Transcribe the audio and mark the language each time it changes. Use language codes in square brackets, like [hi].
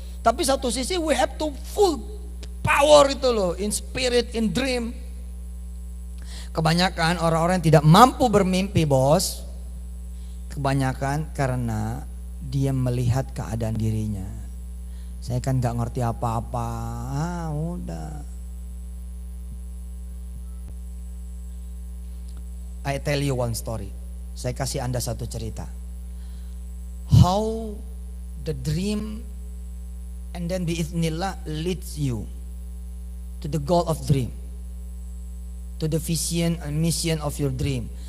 [id] Tapi satu sisi [en] we have to full power [id] itu loh, [en] in spirit, in dream. [id] Kebanyakan orang-orang yang tidak mampu bermimpi, bos, kebanyakan karena dia melihat keadaan dirinya. Saya kan gak ngerti apa-apa, udah. [en] I tell you one story. [id] Saya kasih Anda satu cerita. [en] How the dream and then biiznillah leads you to the goal of dream, to the vision and mission of your dream.